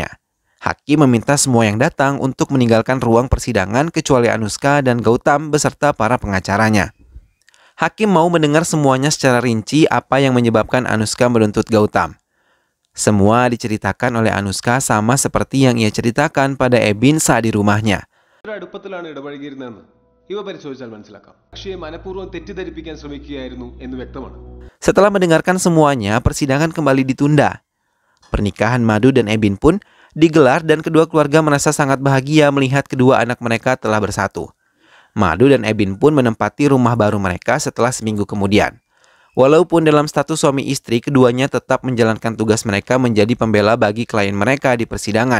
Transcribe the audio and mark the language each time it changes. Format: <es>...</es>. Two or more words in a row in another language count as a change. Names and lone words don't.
<id>Hakim meminta semua yang datang untuk meninggalkan ruang persidangan kecuali Anuska dan Gautam beserta para pengacaranya. Hakim mau mendengar semuanya secara rinci apa yang menyebabkan Anuska menuntut Gautam. Semua diceritakan oleh Anuska sama seperti yang ia ceritakan pada Ebin saat di rumahnya.</id> <ml>അടുപ്പത്തിലാണ് ഇടപഴകിയിരുന്നതെന്ന് ഇവ പരിശോധിച്ചാൽ മനസ്സിലാക്കാം. പക്ഷേ മനഃപൂർവ്വം തെറ്റിദ്ധരിപ്പിക്കാൻ ശ്രമിക്കുകയായിരുന്നു എന്ന് വ്യക്തമാണ്.</ml> <id>Setelah mendengarkan semuanya, persidangan kembali ditunda. Pernikahan Madu dan Ebin pun digelar dan kedua keluarga merasa sangat bahagia melihat kedua anak mereka telah bersatu. Madu dan Ebin pun menempati rumah baru mereka setelah seminggu kemudian. Walaupun dalam status suami istri, keduanya tetap menjalankan tugas mereka menjadi pembela bagi klien mereka di persidangan.</id>